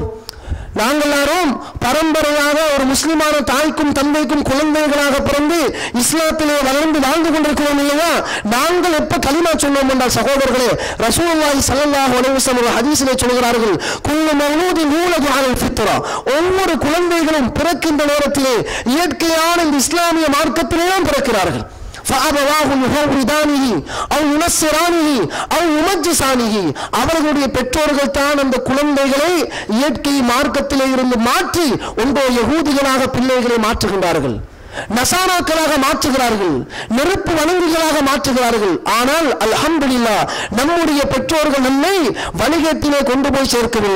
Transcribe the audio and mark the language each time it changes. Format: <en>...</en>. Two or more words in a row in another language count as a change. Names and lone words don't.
<ta>நாங்கள் எல்லாரும் பரம்பரையாக ஒரு முஸ்லிமான தாய்க்கும் தந்தைக்கும் குழந்தைகளாக பிறந்து இஸ்லாத்திலே வளர்ந்து வாழ்ந்து கொண்டிருக்கிறோம் இல்லையா? நாங்கள் எப்ப கலிமா சொன்னோம் என்றால் சகோதரர்களே,</ta> <ar>رسول الله صلى الله عليه وسلم</ar> <ta>ஹதீஸிலே சொல்கிறார்கள்,</ta> <ar>كل مولود يولد على الفطرة,</ar> <ta>ஒவ்வொரு குழந்தைகளும் பிறக்கின்ற நேரத்திலே இயற்கையான இந்த இஸ்லாமிய மார்க்கத்திலே தான் பிறக்கிறார்கள்.</ta> <ar>فأبواه يهودانه أو ينصرانه أو يمجسانه,</ar> <ta>அவர்களுடைய பெற்றோர்கள் தான் அந்த குழந்தைகளை இயற்கை மார்க்கத்திலே இருந்து மாற்றி ஒன்றோ யகூதிகளாக பிள்ளைகளை மாற்றுகின்றார்கள், நசாராக்களாக மாற்றுகிறார்கள், நெருப்பு வணங்குகளாக மாற்றுகிறார்கள். ஆனால் அல்ஹம்துலில்லாஹ் நம்முடைய பெற்றோர்கள் நம்மை வணிகத்திலே கொண்டு போய் சேர்க்கவில்லை.</ta>